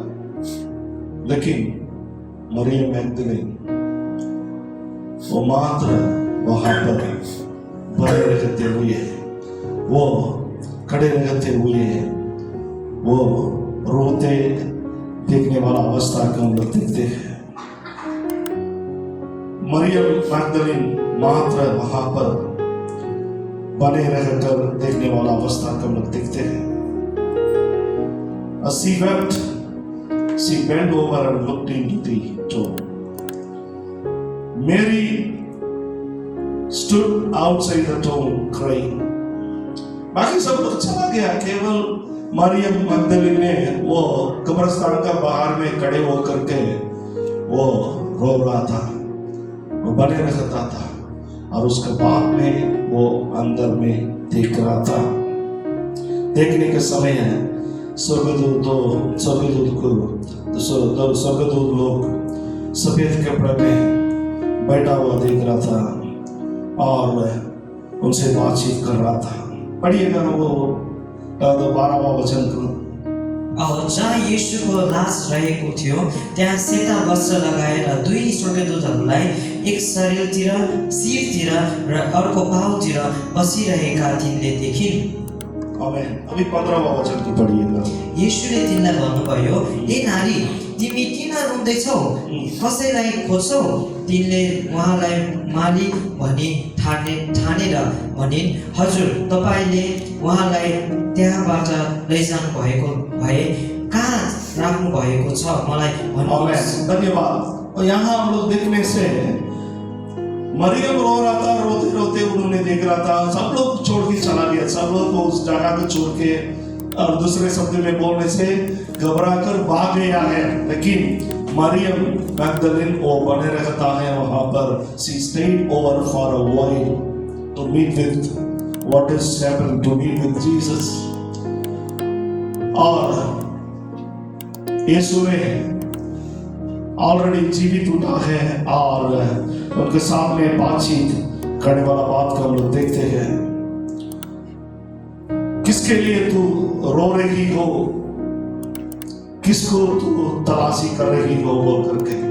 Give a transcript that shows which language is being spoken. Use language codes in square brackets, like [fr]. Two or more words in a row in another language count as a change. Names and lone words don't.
[hi] लेकिन मरियम मैगदलीन वो मात्र वहां पर बने रहते हुए, वो खड़े रहते हुए, वो रोते देखने वाला अवस्था को हम लोग देखते हैं। मरियम मैगदलीन मात्र वहां पर बने रहकर देखने वाला अवस्था को हम लोग देखते हैं। [en] She wept she bent over and looked into the tomb. Mary stood outside the tomb crying. [hi] बाकी सब लोग चला गया, केवल मरियम मगदलीन ने वो कब्रिस्तान का बाहर में खड़े होकर के वो रो रहा था, वो बने रहता था और उसके बाद में वो अंदर में देख रहा था। देखने के समय है स्वर्गदूत लोग सफेद कपड़े में बैठा हुआ देख रहा था और उनसे बातचीत कर रहा था। पढ़िएगा वो 12वां वचन को। [ne] जहाँ यीशुको लास रहेको थियो त्यहाँ सेता वस्त्र लगाएर दुई स्वर्गदूतहरूलाई एक शरीरतिर शिरतिर र अर्को पाउतिर बसिरहेका तिनले देखिन्। [hi] आमेन। अभी 15वां वचन को पढ़िएगा। [ne] यीशुले तिनलाई भन्नुभयो, ए नारी, तिमी किन रुँदैछौ? कसैलाई खोज्छौ? तिनले उहाँलाई मालिक भनी ठानेर भनिन्, हजुर, तपाईँले उहाँलाई त्यहाँबाट लैजानु भएको भए कहाँ राख्नु भएको छ मलाई भन्नुहोस्। धन्यवाद। [hi] और यहाँ हम लोग देखने से मरियम रो रहा था, रोते रोते उन्होंने देख रहा था, सब लोग छोड़ के चला गया, सब लोग उस जगह को छोड़ के और दूसरे शब्द में बोलने से घबरा कर भाग गया है। लेकिन मरियम मैगदलीन वो बने रहता है वहां पर। [en] she stayed over for a while to meet with what is happening, to meet with Jesus। [hi] और यीशु ने ऑलरेडी जीवित उठा है और उनके सामने बातचीत करने वाला बात को हम लोग देखते हैं। किसके लिए तू रो रही हो, किसको तू तलाशी कर रही हो बोल करके।